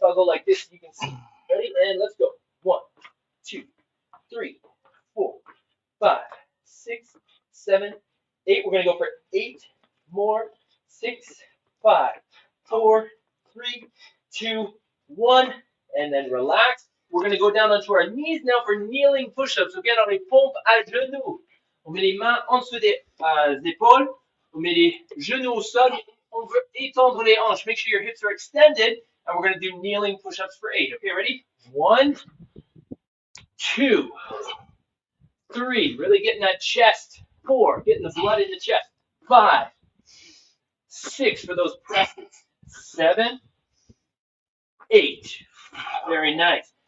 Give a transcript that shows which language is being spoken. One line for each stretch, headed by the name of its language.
English: I'll go like this. You can see. Ready? And let's go. 1, 2, 3, 4, 5, 6, 7, 8. We're gonna go for 8 more. 6, 5, 4, 3, 2, 1, and then relax. We're going to go down onto our knees now for kneeling push-ups.
French: Okay, on les pompes à genoux. On met les mains en dessous des épaules. On met les genoux au sol. On veut étendre les hanches.
English: Make sure your hips are extended. And we're going to do kneeling push-ups for 8. Okay, ready? 1, 2, 3. Really getting that chest. 4. Getting the blood in the chest. 5, 6 for those presses. 7, 8. Very nice.